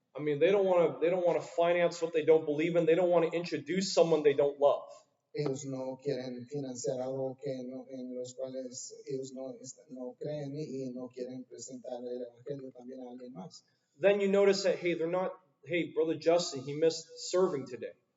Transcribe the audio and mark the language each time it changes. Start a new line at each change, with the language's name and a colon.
English: I mean, they don't want to finance what they don't believe in. They don't want to introduce someone they don't love.
Spanish: Ellos no quieren financiar algo en los cuales ellos no creen y no quieren presentar el evangelio también a alguien más.
English: Then you notice that, hey, Brother Justin, he missed serving today.